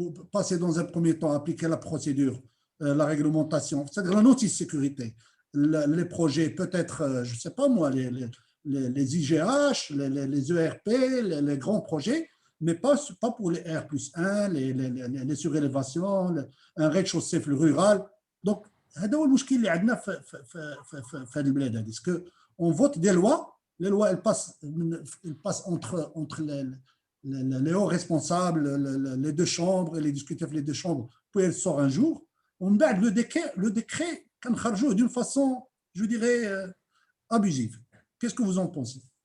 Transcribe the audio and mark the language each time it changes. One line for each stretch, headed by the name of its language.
French: passer dans un premier temps à appliquer la procédure, la réglementation, c'est-à-dire la notice sécurité, les projets peut-être, je ne sais pas moi, les IGH, les ERP, les grands projets, mais pas pour les R+1, les surélévations, un rez-de-chaussée rural.
Arabic: Donc, هذا هو المشكل اللي عندنا في هذه البلاد هذه.
French: Parce que on vote des lois, les lois elles passent entre les hauts responsables, les deux chambres, les discutifs les deux chambres, puis elles sortent un jour. On
Arabic: بعد
French: le décret
Arabic: كنخرجوه
French: d'une façon, je dirais, abusive. Qu'est-ce que vous en pensez?